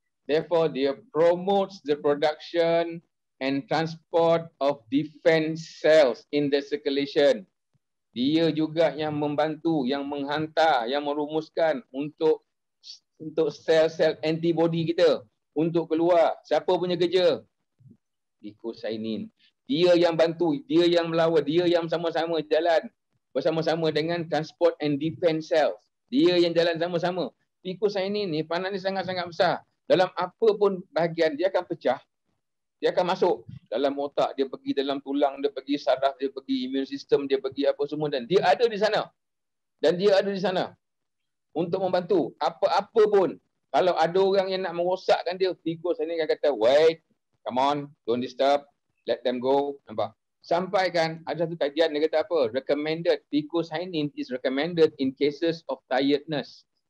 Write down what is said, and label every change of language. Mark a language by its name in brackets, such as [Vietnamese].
[English] Therefore, [Malay] dia [English] promotes the production and transport of defense cells in the circulation. [Malay] Dia juga yang membantu, yang menghantar, yang merumuskan untuk sel-sel antibody kita untuk keluar. Siapa punya kerja? Fucosynin. Dia yang bantu, dia yang melawat, dia yang sama-sama jalan bersama-sama dengan [English] transport and defense cells. [Malay] Dia yang jalan sama-sama. Fucosynin ni peranan ni sangat-sangat besar. Dalam apa pun bahagian dia akan pecah. Dia akan masuk dalam otak, dia pergi dalam tulang, dia pergi saraf, dia pergi immune system, dia pergi apa semua, dan dia ada di sana. Dan dia ada di sana untuk membantu apa-apa pun Kalau ada orang yang nak merosakkan dia, phycocyanin akan kata, [English] wait, come on, don't disturb, let them go. [Malay] Nampak? Sampai kan ada satu kajian dia kata apa? [English] Recommended, phycocyanin is recommended in cases of tiredness.